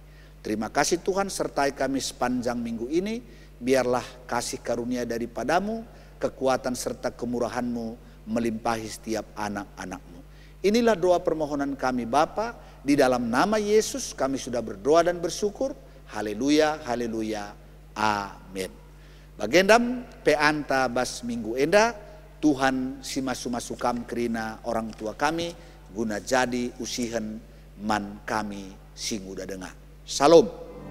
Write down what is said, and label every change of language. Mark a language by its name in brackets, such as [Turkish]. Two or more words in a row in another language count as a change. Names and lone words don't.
[Indonesian] Terima kasih Tuhan, sertai kami sepanjang minggu ini. Biarlah kasih karunia daripadamu, kekuatan serta kemurahan-Mu melimpahi setiap anak-anak-Mu. Inilah doa permohonan kami Bapa. Di dalam nama Yesus kami sudah berdoa dan bersyukur. Haleluya, haleluya, amin. [Batak Karo] Bagendam peanta bas minggu enda, Tuhan simasu-masukam kerina [Indonesian] orang tua [Batak Karo] kami, guna jadi usihen man kami singuda dengar. [Indonesian] Salam.